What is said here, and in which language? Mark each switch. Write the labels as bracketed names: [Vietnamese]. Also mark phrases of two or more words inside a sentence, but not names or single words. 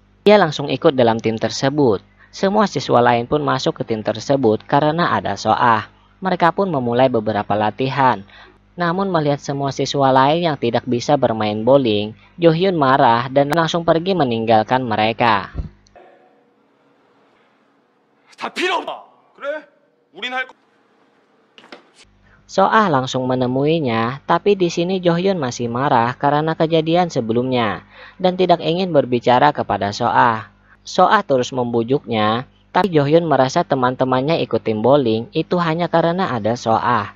[Indonesian] Ia langsung ikut dalam tim tersebut. Semua siswa lain pun masuk ke tim tersebut karena ada Soah. Mereka pun memulai beberapa latihan. Namun melihat semua siswa lain yang tidak bisa bermain bowling, Jo Hyun marah dan langsung pergi meninggalkan mereka. [Korean] 다 필요 없어. 그래? 우린 할 거. [Indonesian] Soah langsung menemuinya, tapi di sini Jo Hyun masih marah karena kejadian sebelumnya dan tidak ingin berbicara kepada Soah. Soah terus membujuknya, tapi Jo Hyun merasa teman-temannya ikut tim bowling itu hanya karena ada Soah.